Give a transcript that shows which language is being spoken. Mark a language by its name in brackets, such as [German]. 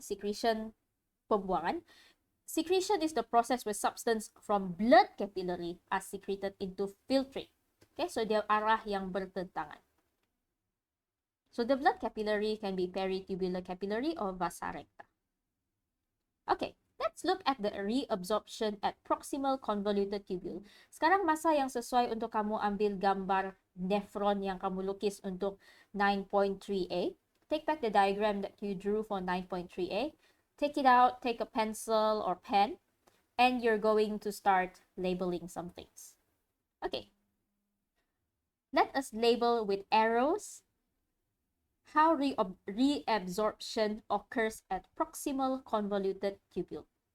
[English] Secretion pembuangan. Secretion is the process where substance from blood capillary are secreted into filtrate. Okay, so [Malay] dia arah yang bertentangan. [English] So the blood capillary can be peritubular capillary or vasa recta. Okay, let's look at the reabsorption at proximal convoluted tubule. [Malay] Sekarang masa yang sesuai untuk kamu ambil gambar nephron yang kamu lukis untuk 9.3a. [English] Take back the diagram that you drew for 9.3a. Take it out, take a pencil or pen, and you're going to start labeling some things. Okay. Let us label with arrows how reabsorption occurs at proximal convoluted tubule.